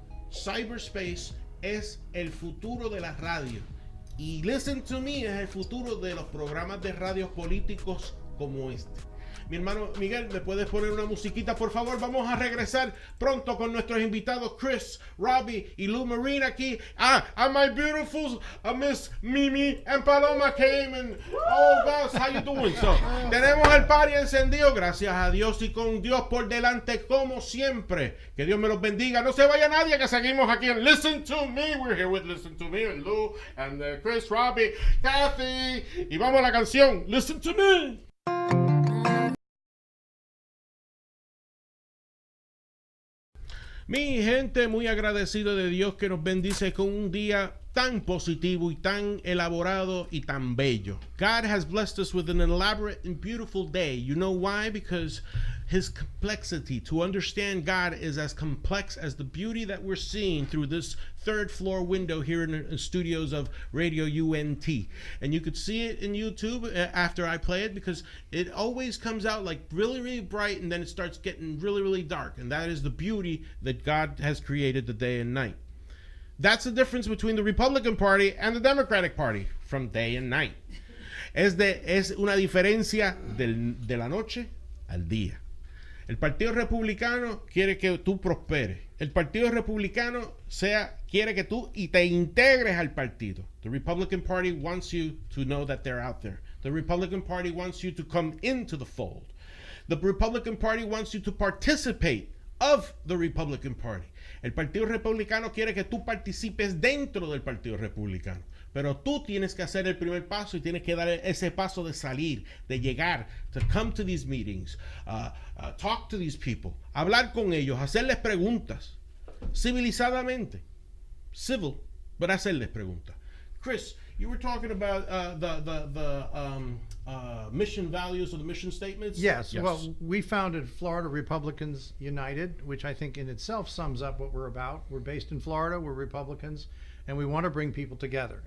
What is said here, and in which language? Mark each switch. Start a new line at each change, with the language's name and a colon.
Spanish: Cyberspace es el futuro de la radio. Y Listen to Me es el futuro de los programas de radios políticos como este. Mi hermano Miguel, ¿me puedes poner una musiquita, por favor? Vamos a regresar pronto con nuestros invitados Chris, Robbie y Lou Marin aquí.
English: And my beautiful Miss Mimi and Paloma came and oh Gus, how you doing?
Spanish: So, tenemos el party encendido, gracias a Dios y con Dios por delante como siempre. Que Dios me los bendiga. No se vaya nadie, que seguimos aquí en Listen to Me.
English: We're here with Listen to Me and Lou and Chris, Robbie, Kathy.
Spanish: Y vamos a la canción Listen to Me. Mi gente, muy agradecido de Dios que nos bendice con un día tan positivo y tan elaborado y tan bello.
English: God has blessed us with an elaborate and beautiful day. You know why? Because his complexity, to understand God, is as complex as the beauty that we're seeing through this third floor window here in the studios of Radio UNT. And you could see it in YouTube after I play it, because it always comes out like really, really bright, and then it starts getting really, really dark. And that is the beauty that God has created the day and night. That's the difference between the Republican Party and the Democratic Party from day and night.
Spanish: Es una diferencia de la noche al día. El Partido Republicano quiere que tú prosperes. El Partido Republicano quiere que tú te integres al partido.
English: The Republican Party wants you to know that they're out there. The Republican Party wants you to come into the fold. The Republican Party wants you to participate of the Republican Party.
Spanish: El Partido Republicano quiere que tú participes dentro del Partido Republicano. Pero tú tienes que hacer el primer paso y tienes que dar ese paso de salir, de llegar,
English: to come to these meetings, talk to these people,
Spanish: hablar con ellos, hacerles preguntas, civilizadamente, civil, but hacerles preguntas.
English: Chris, you were talking about the mission values or the mission statements? Yes. Well, we founded Florida Republicans United, which I think in itself sums up what we're about. We're based in Florida, we're Republicans, and we want to bring people together.